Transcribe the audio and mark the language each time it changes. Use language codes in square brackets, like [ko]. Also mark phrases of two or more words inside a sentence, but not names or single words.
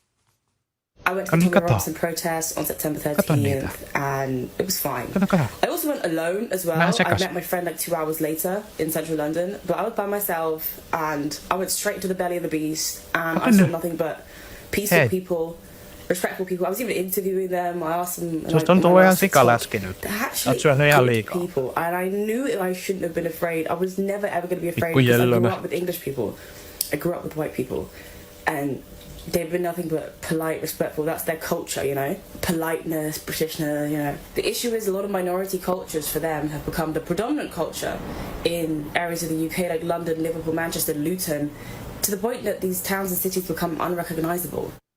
[en] I went to the Tommy Robinson protest on September 13th and it was fine. I also went alone as well. I met my friend like 2 hours later in central London, but I was by myself and I went straight to the belly of the beast and I saw nothing but peaceful people, respectful people. I was even interviewing them. I asked them. [fi] Susta tuntuu ihan sikaläski nyt. Olet syönyt ihan liikaa. [en] People, and I knew I shouldn't have been afraid. I was never ever going to be afraid because I grew up with English people. I grew up with white people, and they've been nothing but polite, respectful. That's their culture, you know. Politeness, Britishness, you know. The issue is a lot of minority cultures for them have become the predominant culture in areas of the UK like London, Liverpool, Manchester, Luton, to the point that these towns and cities become unrecognisable.